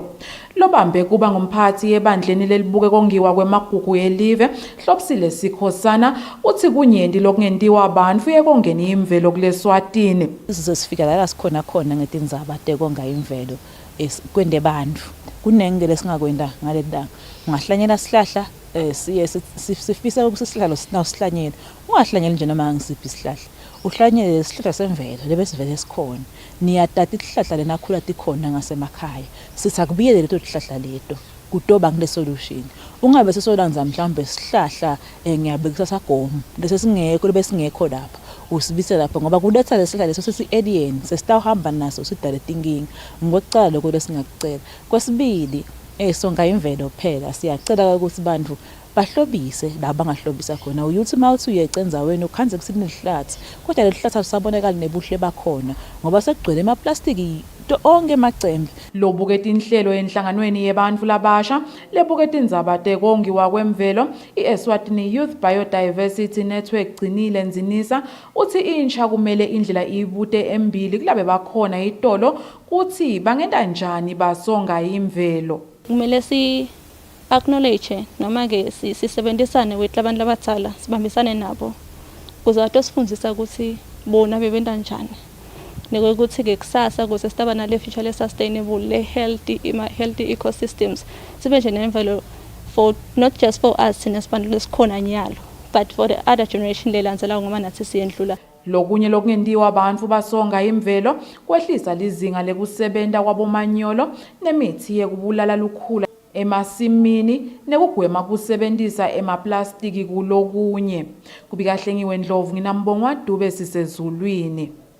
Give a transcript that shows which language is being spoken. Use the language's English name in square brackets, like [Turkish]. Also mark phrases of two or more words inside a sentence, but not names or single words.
[Swati] Lobambe kuba ngumphathi yebandleni lelibuke kongiwa kwemagugu elive Kusile Sikhosana uthi kunyenti lokungentiwa abantu yekongeni imvelo kuleswatini. Sizosifika la sikhona khona ngetindzaba tekonga imvelo kwende bantfu kunenge lesingakwenda ngalendanga ungahlanyela sihlahla siye sifisa ukuthi isihlahla sinawusihlanyela ungahlanyela nje noma ngisiphi isihlahla uhlanyele isihlahla semvelo lebesivele sikhona niyatata isihlahla lenakhula tikhona ngasemakhaya sisakubiyele leto sihlahla leto kutoba ngile solution ungabe sesolanza mhlambe isihlahla ngiyabekisa sagomo lese singekho lebesingekho lapha usibise lapha ngoba kuletha lesihlahla leso sesi-alien sesitawuhamba naso sidale tinkinga ngokucala lokho lesingakucela. Kwesibili songa imvelo phela siyacela ukuthi bantu bahlobise la bangahlobisa khona uyuthi mawuthi uyecenza wena ukhanze kusini lihlathi kodwa le lihlathi asabonakala nebuhle bakhona ngoba sekugcwele emaplastiki to onke emacembe. Lobuketa inhlelo enhlanganweni yebantfu labasha lebuketa indzaba tekongiwa kwemvelo iEswatini Youth Biodiversity Network Gcinile Nzinisa uthi intsha kumele indlela ibute embili kulabe bakhona itolo kuthi bangenta njani basonga imvelo. Kumele si acknowledge noma ke sisebenzisane with abantu labadala sibambisane nabo ukuze batosifundisa ukuthi bona bebenta njani nekuthi ke kusasa kuze sitaba nale future le sustainable le [English] healthy ecosystems [Swati] sibe nje nemvelo [English] for not just for us [Swati] sinesibandlu lesikhona nyalo [English] but for the other generation [Swati] lelandzela ngoba nathi siyendlula. Lokunye lokungentiwa abantu basonga imvelo kwehlisa lizinga lekusebenta kwabomanyolo nemithi yekubulala lukhula emasimini nekugwema kusebentisa emaplastiki kulokunye. Kubikahlengiwe Ndlovu nginambongwa Dube sisezulwini.